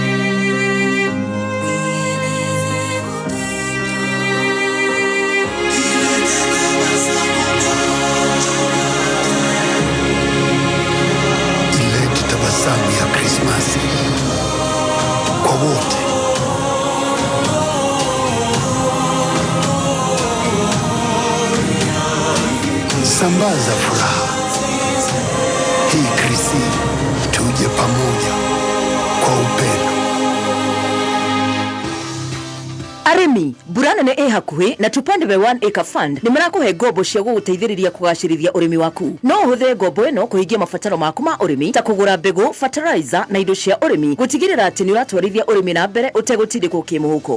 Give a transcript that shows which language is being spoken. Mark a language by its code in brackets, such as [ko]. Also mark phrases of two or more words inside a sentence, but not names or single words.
[sw] Ilete tabasamu ya Krismasi kwa wote. Sambaza furaha hii Krisi, tuje pamoja kwa upendo. [ki] Arimi burana ne hakuhi na Tupande by 1 Acre Fund ni marakuhe ngombo cia guguteithĩrĩria kugacĩrithia urimi waku. No ũhũthĩre ngombo ĩno kũhingia mabataro maku ma urimi ta kũgũra mbegũ, fertilizer na indo cia urimi, gũtigĩrĩra atĩ nĩ ũratwarithia urimi na mbere ũtegũtindĩkwo kĩmũhuko.